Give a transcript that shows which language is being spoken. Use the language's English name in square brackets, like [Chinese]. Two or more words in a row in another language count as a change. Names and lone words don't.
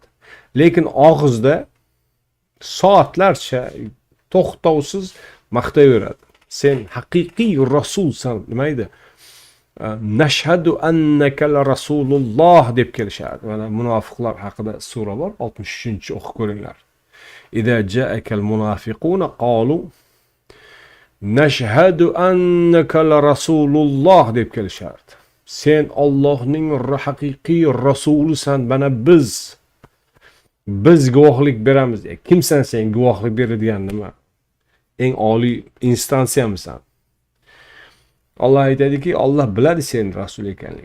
[Uzbek] Lekin og'izda soatlarcha to'xtovsiz maqtayveradi. Sen haqiqiy rasulsan, nima edi? [Arabic] نشهد إنك رسول الله [Uzbek] deb kelishadi. Mana munofiqlar haqida sura bor, 63-chi o'qib ko'ringlar. [Arabic] إذا جاءك المنافقون قالوا نشهد إنك رسول الله [Uzbek] deb kelishardi. Sen Allohning haqiqiy rasulisan, mana biz guvohlik beramiz. Kimsan sen guvohlik beradigan nima? Eng oliy instansiyamisan. Allah aytadiki, Alloh biladi sen rasul ekanligini.